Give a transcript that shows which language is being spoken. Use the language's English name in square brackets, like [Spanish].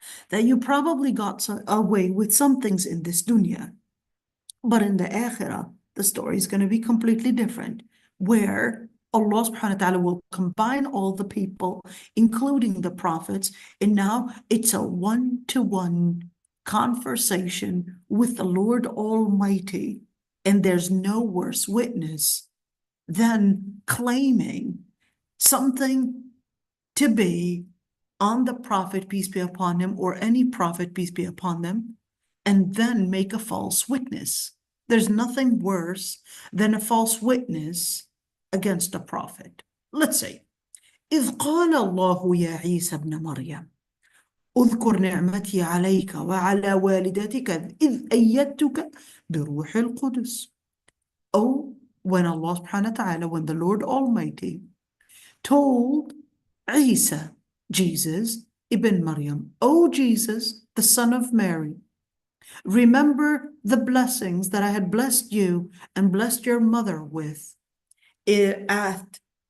[English] that you probably got away with some things in this dunya, but in the akhirah, the story is going to be completely different, where Allah subhanahu wa ta'ala will combine all the people, including the prophets, and now it's a one-to-one conversation with the Lord Almighty, and there's no worse witness than claiming something to be on the prophet, peace be upon him, or any prophet, peace be upon them, and then make a false witness. There's nothing worse than a false witness against a prophet. Let's say, [Arabic] إذ قال الله يا عيسى ابن مريم اذكر نعمتي عليك وعلى والدتك إذ أيدتك بروح القدس. [English] Oh, when Allah subhanahu wa ta'ala, when the Lord Almighty told Isa, Jesus, ibn Maryam, oh Jesus, the son of Mary, remember the blessings that I had blessed you and blessed your mother with at